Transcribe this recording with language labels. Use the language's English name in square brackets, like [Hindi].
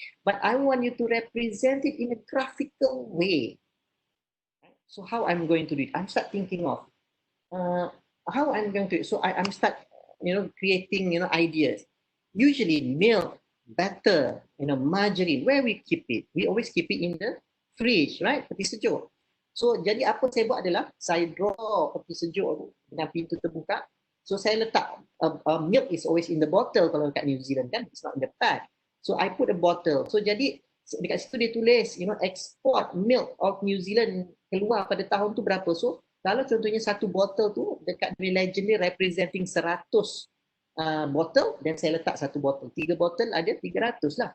[English] But I want you to represent it in a graphical way. So how I'm going to do it? I'm start thinking of how I'm going to do it. So I'm start, you know, creating, you know, ideas. Usually milk, butter, you know, margarine, where we keep it? We always keep it in the fridge, right? [Malay] Peti sejuk. So jadi apa saya buat adalah saya draw peti sejuk dengan pintu terbuka. [English] So [Malay] saya letak [English] milk is always in the bottle [Malay] kalau dekat New Zealand kan, [English] it's not in the pack. So I put a bottle. So [Malay] jadi dekat situ dia tulis, [English] you know, export milk of New Zealand [Malay] keluar pada tahun tu berapa. So kalau contohnya satu botol tu dekat legend dia representing 100 botol, dan saya letak satu botol, 3 botol ada 300 lah.